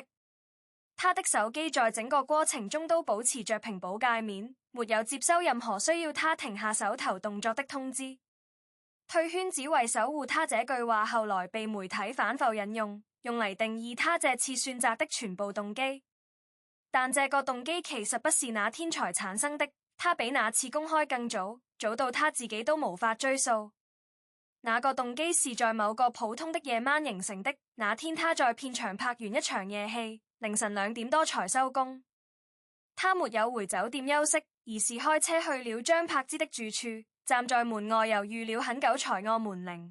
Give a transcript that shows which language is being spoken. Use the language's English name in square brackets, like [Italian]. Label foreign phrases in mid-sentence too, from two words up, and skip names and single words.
[Chinese] 他的手機在整個過程中都保持着屏保界面，沒有接收任何需要他停下手頭動作的通知。退圈只為守護他這句話後來被媒體反覆引用，用嚟定義他這次選擇的全部動機。但這個動機其實不是那天才產生的，他比那次公開更早，早到他自己都無法追溯。那個動機是在某個普通的夜晚形成的。那天他在片場拍完一場夜戲，凌晨2點多才收工。他沒有回酒店休息，而是開車去了張柏芝的住處，站在門外猶豫了很久才按門鈴。